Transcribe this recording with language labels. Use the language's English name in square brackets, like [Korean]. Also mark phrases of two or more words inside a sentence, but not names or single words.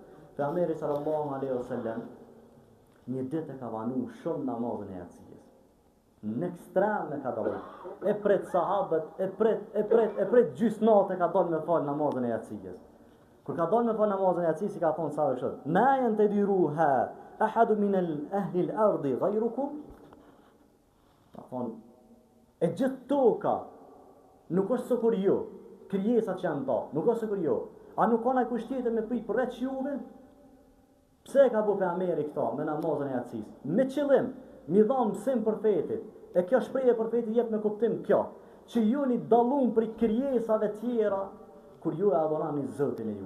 [Albanian] Pejgamberi [Arabic] صلى الله عليه وسلم [Albanian] një ditë ka vanu shumë namazin e yatsis. Në ekstrem e ka dalë. E pret sahabët, e pret gjysmë natë ka dalë me fal namazin e yatsis. Kur ka dalë me fal namazin e yatsis, i ka thonë sahabëve kështu: [Arabic] "ما ينتظرها أحد من أهل الأرض غيركم?" [Albanian] Ka thonë, e gjithë toka nuk është sikur ju, krijesat që janë ta, nuk është sikur ju. A nuk ka kush tjetër me prit përveç juve? Pse e ka bu pejgamberi këta me namazin e yatsis? Me qëllim, mi dham mësim profetit. E kjo shprehje profetit jep me kuptim kjo, që ju një dallum për krijesave tjera kur ju e adhuroni Zotin e ju.